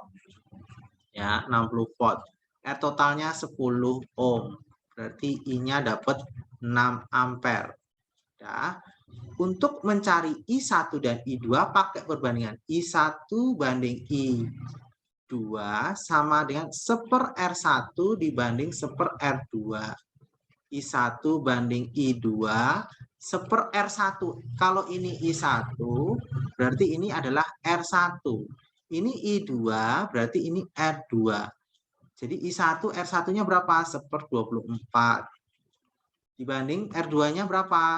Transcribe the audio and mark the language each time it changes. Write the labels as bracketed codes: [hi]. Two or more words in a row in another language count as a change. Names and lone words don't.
[id] Ya, 60 volt. R totalnya 10 ohm. Berarti I-nya dapat 6 ampere. Ya. Untuk mencari I1 dan I2 pakai perbandingan I1 banding I2 sama dengan 1/R1 dibanding 1/R2. I1 banding I2 1/R1. Kalau ini I1 berarti ini adalah R1. Ini I2 berarti ini R2. Jadi I1 R1-nya berapa? 1/24. Dibanding R2-nya berapa?